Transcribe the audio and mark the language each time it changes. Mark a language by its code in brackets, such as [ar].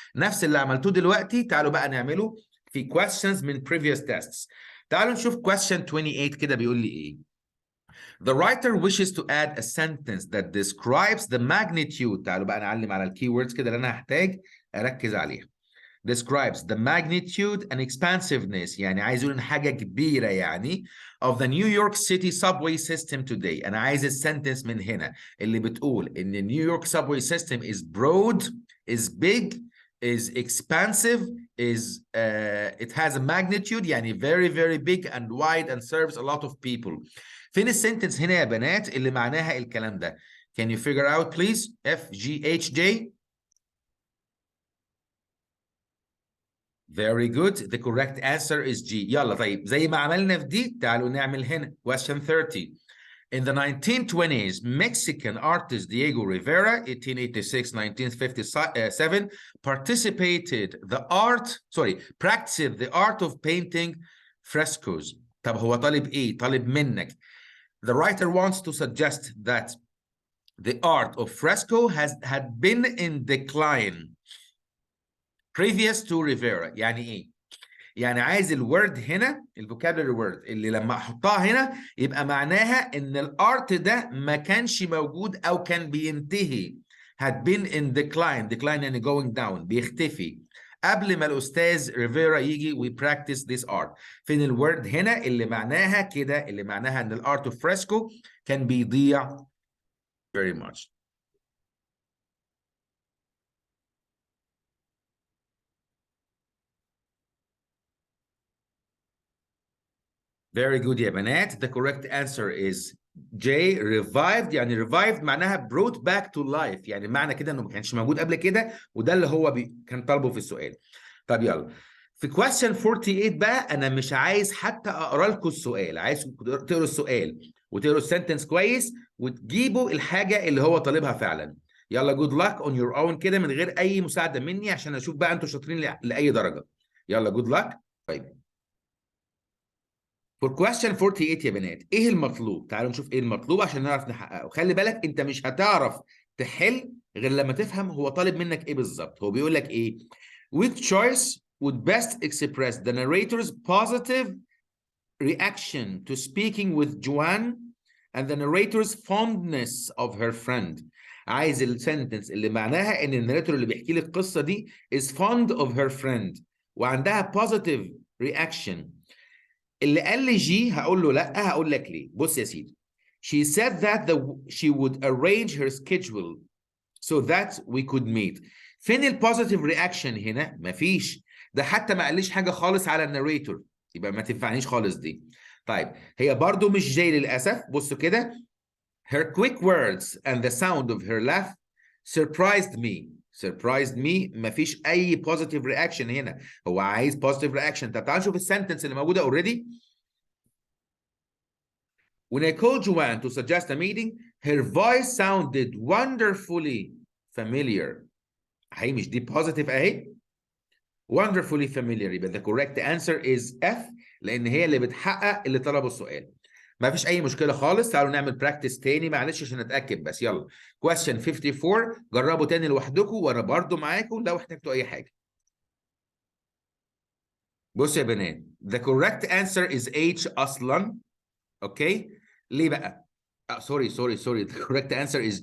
[ar] نفس اللي عملتوه دلوقتي تعالوا بقى نعمله في questions من previous tests. تعالوا نشوف question 28 كده بيقول لي ايه. [en] The writer wishes to add a sentence that describes the magnitude. [ar] تعالوا بقى نعلم على الكيوردز كده اللي انا هحتاج اركز عليها. [en] Describes the magnitude and expansiveness. [ar] يعني عايز يقول ان حاجه كبيره يعني [en] of the New York City subway system today. [ar] انا عايز السنتنس من هنا اللي بتقول ان [en] New York subway system is broad, is big, is expansive, is it has a magnitude يعني very very big and wide and serves a lot of people. [ar] فين السنتنس هنا يا بنات اللي معناها الكلام ده؟ [en] Can you figure out please? F G H J. Very good. The correct answer is G. [ar] يلا طيب زي ما عملنا في دي تعالوا نعمل هنا. [en] Question 30. In the 1920s, Mexican artist Diego Rivera, 1886-1957, practiced the art of painting frescoes. [ar] طب هو طالب ايه؟ طالب منك. [en] The writer wants to suggest that the art of fresco had been in decline previous to Rivera. [ar] يعني ايه؟ يعني عايز الورد هنا الفوكابلري وورد اللي لما احطها هنا يبقى معناها ان الارت ده ما كانش موجود او كان بينتهي. [en] had been in decline. [ar] decline يعني going down بيختفي قبل ما الاستاذ ريفيرا يجي we practice this art. فين الورد هنا اللي معناها كده اللي معناها ان الارت اوف فريسكو كان بيضيع very much. [en] Very good يا بنات. The correct answer is J. Revived. [ar] يعني [en] revived معناها brought back to life. [ar] يعني معنى كده انه ما كانش موجود قبل كده وده اللي هو كان طالبه في السؤال. طب يلا في question 48 بقى انا مش عايز حتى اقرا لكم السؤال. عايز تقروا السؤال وتقروا السنتنس كويس وتجيبوا الحاجه اللي هو طالبها فعلا. يلا [en] good luck on your own [ar] كده من غير اي مساعده مني عشان اشوف بقى انتوا شاطرين لاي درجه. [en] يلا good luck. [ar] طيب For question 48 يا بنات ايه المطلوب؟ تعالوا نشوف ايه المطلوب عشان نعرف نحققه. خلي بالك انت مش هتعرف تحل غير لما تفهم هو طالب منك ايه بالظبط. [en] هو بيقول لك ايه؟ Which choice would best express the narrator's positive reaction to speaking with Joanne and the narrator's fondness of her friend. [ar] عايز السنتنس اللي معناها ان الناريتور اللي بيحكي لي القصه دي [en] is fond of her friend [ar] وعندها positive reaction. اللي قال لي جي هقول له لا. هقول لك ليه. بص يا سيدي. [en] She said that she would arrange her schedule so that we could meet. [ar] فين البوزيتيف رياكشن هنا؟ مفيش. ده حتى ما قاليش حاجه خالص على الناريتور يبقى ما تنفعنيش خالص دي. طيب هي برضو مش جاي للاسف. بصوا كده. [en] Her quick words and the sound of her laugh surprised me. surprised me [ar] مفيش اي [en] positive reaction هنا. هو عايز positive reaction. [ar] طب تعال نشوف السنتنس اللي موجوده already. [en] When I called Joanne to suggest a meeting, her voice sounded wonderfully familiar. [ar] هي مش دي positive اهي. [en] Wonderfully familiar. يبقى the correct answer is F [ar] لان هي اللي بتحقق اللي طلبه السؤال. ما فيش اي مشكله خالص. تعالوا نعمل براكتس تاني معلش عشان نتاكد بس. يلا question 54 جربوا تاني لوحدكم وانا برضو معاكم لو احتجتوا اي حاجه. بص يا بنات [en] the correct answer is H اصلا. [ar] اوكي ليه بقى؟ سوري [en] the correct answer is G.